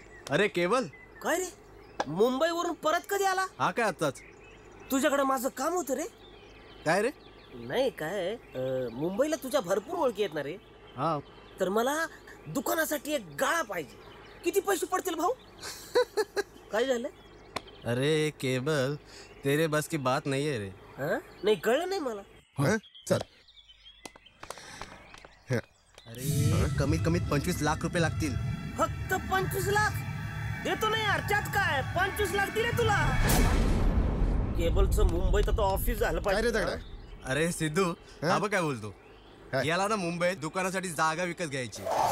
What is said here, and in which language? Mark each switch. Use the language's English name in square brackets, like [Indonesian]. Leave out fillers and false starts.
[Marathi] अरे केवल, काय रे, मुंबईवरून परत कधी आला? हा काय आत्ताच. तुझ्याकडे माझं काम होतं रे. काय रे? नाही काय, मुंबईला तुझ्या भरपूर ओळखी आहेत ना रे. हा. तर मला दुकानासाठी एक गाळा पाहिजे. किती पैसे पडतील भाऊ? काय झालं? [Hindi] अरे केबल, तेरे बस की बात नहीं है रे. [Marathi] नाही कळलं नाही मला. चल. अरे कमीत कमीत 25 लाख रुपये लागतील. फक्त 25 लाख देतो नाही यार. त्यात काय 25 लाख दिले तुला. केबलचं मुंबईत आता ऑफिस झालं पाहिजे. अरे सिद्धू, हा बघ काय बोलतो. याला ना मुंबईत दुकानासाठी जागा विकत घ्यायची.